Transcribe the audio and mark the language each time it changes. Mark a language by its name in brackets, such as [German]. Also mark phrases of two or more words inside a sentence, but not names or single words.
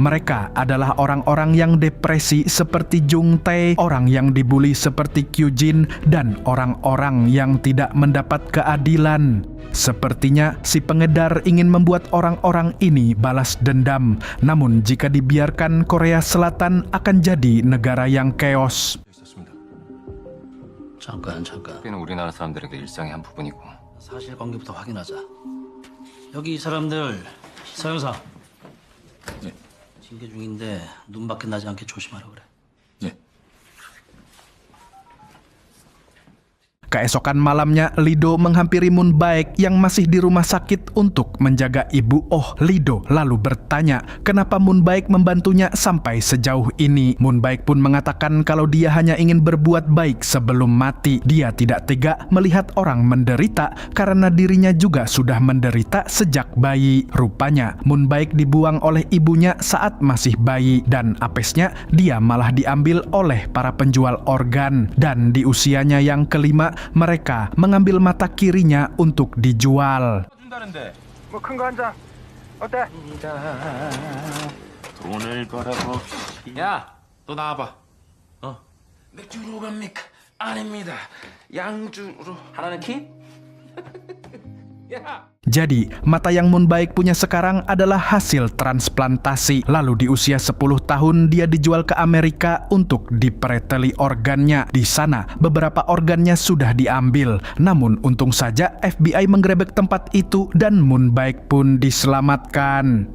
[Indonesian] Mereka adalah orang-orang yang depresi seperti Jung Tae, orang yang dibully seperti Kyujin, dan orang-orang yang tidak mendapat keadilan. Sepertinya si pengedar ingin membuat orang-orang ini balas dendam. Namun jika dibiarkan, Korea Selatan akan jadi negara yang chaos. [Korean] 잠깐. 우리는 우리나라 사람들에게 일상의 한 부분이고. 사실관계부터 확인하자. 여기 이 사람들 서 형사 징계 중인데 눈밖에 나지 않게 조심하라 그래. [Indonesian] Keesokan malamnya, Lido menghampiri Moon Baek yang masih di rumah sakit untuk menjaga ibu Oh. Lido lalu bertanya kenapa Moon Baek membantunya sampai sejauh ini. Moon Baek pun mengatakan kalau dia hanya ingin berbuat baik sebelum mati. Dia tidak tega melihat orang menderita karena dirinya juga sudah menderita sejak bayi. Rupanya Moon Baek dibuang oleh ibunya saat masih bayi dan apesnya dia malah diambil oleh para penjual organ. Dan di usianya yang kelima, mereka mengambil mata kirinya untuk dijual. [Korean] 뭐 큰 거 한 잔. 어때? 돈을 벌어봅시다. 야, 너 나와봐. 맥주로 갑니까? 아닙니다. 양주로. 하나는 키? 야. [Indonesian] Jadi, mata yang Moon Baek punya sekarang adalah hasil transplantasi. Lalu di usia 10 tahun dia dijual ke Amerika untuk dipreteli organnya. Di sana, beberapa organnya sudah diambil. Namun untung saja FBI menggerebek tempat itu dan Moon Baek pun diselamatkan.